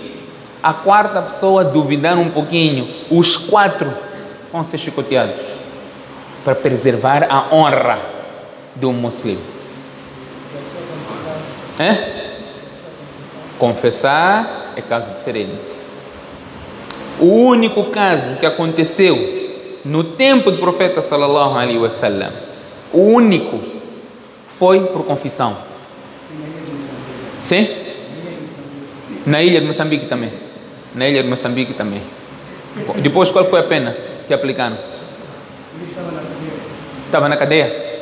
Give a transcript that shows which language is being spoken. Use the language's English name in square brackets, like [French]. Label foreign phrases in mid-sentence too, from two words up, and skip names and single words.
[Portuguese] A 4ª pessoa duvidar um pouquinho, os 4 vão ser chicoteados para preservar a honra do muçulmano. Confessar é caso diferente. O único caso que aconteceu no tempo do profeta [Arabic] صلى الله عليه وسلم, [Portuguese] o único, foi por confissão. Sim? Na ilha de Moçambique também. Na ilha de Moçambique também. Depois, qual foi a pena que aplicaram? Estava na cadeia.